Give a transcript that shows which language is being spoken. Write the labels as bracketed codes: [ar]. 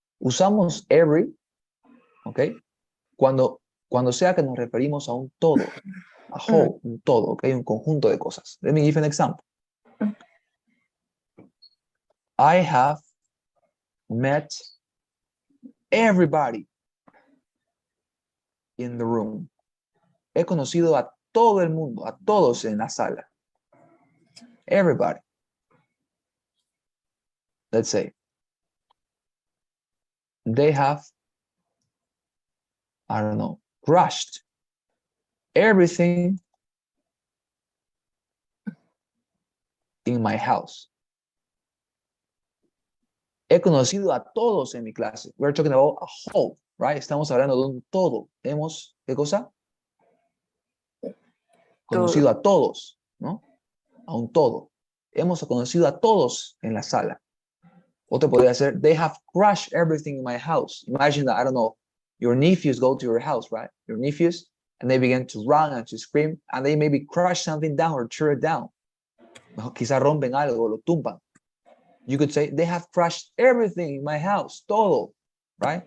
[es] Usamos every, okay, cuando sea que nos referimos a un todo, [en] a whole, [es] un todo, okay, un conjunto de cosas. [en] Let me give an example. I have met everybody in the room. [es] He conocido a todo el mundo, a todos en la sala. [en] Everybody. Let's say they have, I don't know, crushed everything in my house. [es] He conocido a todos en mi clase. [en] We're talking about a whole, right? [es] Estamos hablando de un todo. Hemos, ¿qué cosa? Conocido a todos, ¿no? A un todo. Hemos conocido a todos en la sala. Otro podría ser, [en] they have crushed everything in my house. Imagine that, I don't know, your nephews go to your house, right? Your nephews, and they begin to run and to scream, and they maybe crush something down or tear it down. [es] Quizá rompen algo, lo tumban. [en] You could say, they have crushed everything in my house, [es] todo, [en] right?